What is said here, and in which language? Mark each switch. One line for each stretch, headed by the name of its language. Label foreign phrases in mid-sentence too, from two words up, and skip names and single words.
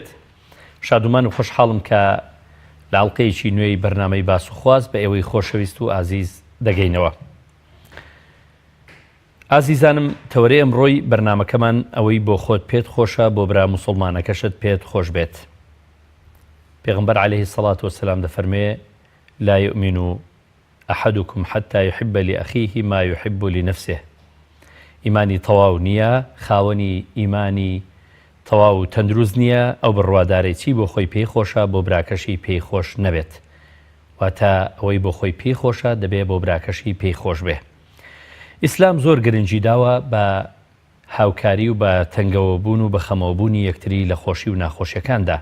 Central Kurdish: شادومان و خۆشحاڵم کە لە ئاڵلقەیەکی نوێی بەرنامەی باس و خواست بە ئێوەی خۆشەویست و ئازیز دەگەینەوە. ئازیزانم، تەوەرەی ئەمڕۆی بەرنامەکەمان ئەوەی بۆ خۆت پێت خۆشە بۆ برا موسڵمانەکەشت پێت خۆش بێت. پێغەمبەر
Arabic: عەلەیهی سەڵات وەسەلام
Central Kurdish: دەفەرمێ
Arabic: لا يؤمن أحدكم حتى يحب لأخيه ما يحب لنفسه.
Central Kurdish: ئیمانی تەواو نییە، خاوەنی ئیمانی تەواو تەندروست نییە ئەو بڕوادارێکی بۆ خۆی پێی خۆشە بۆ براکەشی پێی خۆش نەبێت. واتە ئەوەی بۆ خۆی پێی خۆشە دەبێت بۆ براکەشی پێی خۆش بێ. ئیسلام زۆر گرنگی داوە بە هاوکاری و بە تەنگەوەبوون و بە خەمەوەبوونی یەکتری لە خۆشی و ناخۆشیەکاندا.